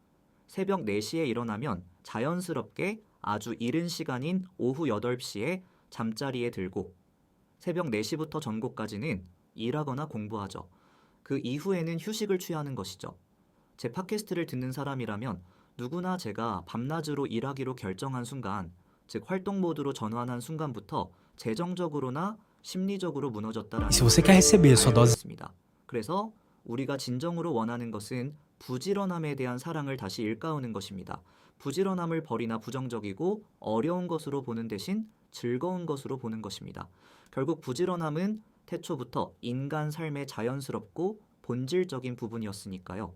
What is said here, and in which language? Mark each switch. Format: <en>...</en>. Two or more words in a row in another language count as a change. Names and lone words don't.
<ko>새벽 4시에 일어나면 자연스럽게 아주 이른 시간인 오후 8시에 잠자리에 들고 새벽 4시부터 전곡까지는 일하거나 공부하죠. 그 이후에는 휴식을 취하는 것이죠. 제 팟캐스트를 듣는 사람이라면 누구나 제가 밤낮으로 일하기로 결정한 순간, 즉 활동 모드로 전환한 순간부터 재정적으로나 심리적으로 무너졌다라는</ko> <pt>E se você quer receber sua dose</pt> <ko>것입니다. 그래서 우리가 진정으로 원하는 것은 부지런함에 대한 사랑을 다시 일깨우는 것입니다. 부지런함을 벌이나 부정적이고 어려운 것으로 보는 대신 즐거운 것으로 보는 것입니다. 결국 부지런함은 태초부터 인간 삶의 자연스럽고 본질적인 부분이었으니까요.</ko>